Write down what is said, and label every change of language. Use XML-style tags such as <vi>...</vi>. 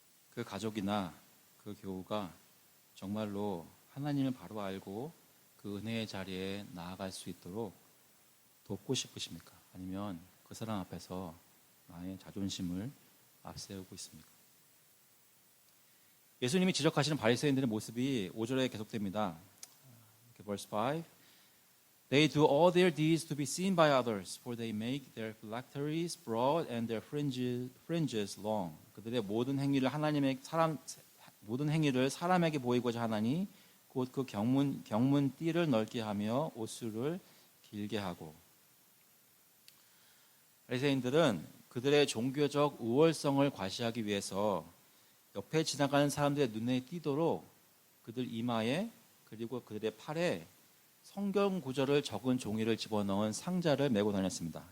<ko>그 가족이나 그 교우가 정말로 하나님을 바로 알고 그 은혜의 자리에 나아갈 수 있도록 돕고 싶으십니까? 아니면 그 사람 앞에서 나의 자존심을 앞세우고 있습니까? 예수님이 지적하시는 바리새인들의 모습이 5절에 계속됩니다.</ko> <en>Verse 5. They do all their deeds to be seen by others, for they make their phylacteries broad and their fringes long.</en> <ko>그들의 모든 행위를 모든 행위를 사람에게 보이고자 하나니 곧 그 경문 띠를 넓게 하며 옷수를 길게 하고. 바리새인들은 그들의 종교적 우월성을 과시하기 위해서 옆에 지나가는 사람들의 눈에 띄도록 그들 이마에 그리고 그들의 팔에 성경 구절을 적은 종이를 집어넣은 상자를 메고 다녔습니다.</ko>